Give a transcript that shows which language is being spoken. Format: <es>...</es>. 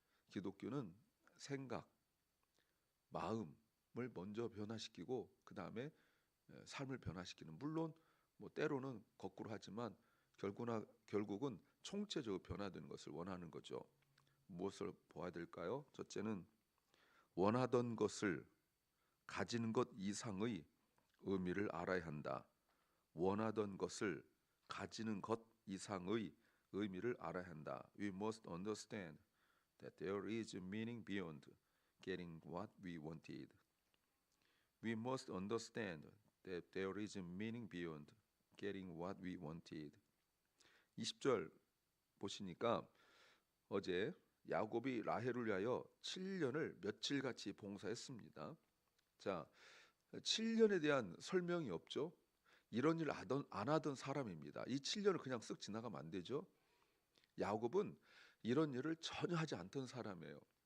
<ko>기독교는 생각, 마음을 먼저 변화시키고 그 다음에 삶을 변화시키는 물론 뭐 때로는 거꾸로 하지만 결국은 총체적으로 변화되는 것을 원하는 거죠. 무엇을 보아야 될까요? 첫째는 원하던 것을 가지는 것 이상의 의미를 알아야 한다. 원하던 것을 가지는 것 이상의 의미를 알아야 한다.</ko> <en>We must understand that there is meaning beyond getting what we wanted. We must understand that there is meaning beyond getting what we wanted.</en> <ko>20절 보시니까 어제 야곱이 라헬을 위하여 7년을 며칠같이 봉사했습니다. 자, 7년에 대한 설명이 없죠. 이런 일 안 하던 사람입니다. 이 7년을 그냥 쓱 지나가면 안 되죠. 야곱은 이런 일을 전혀 하지 않던 사람이에요.</ko>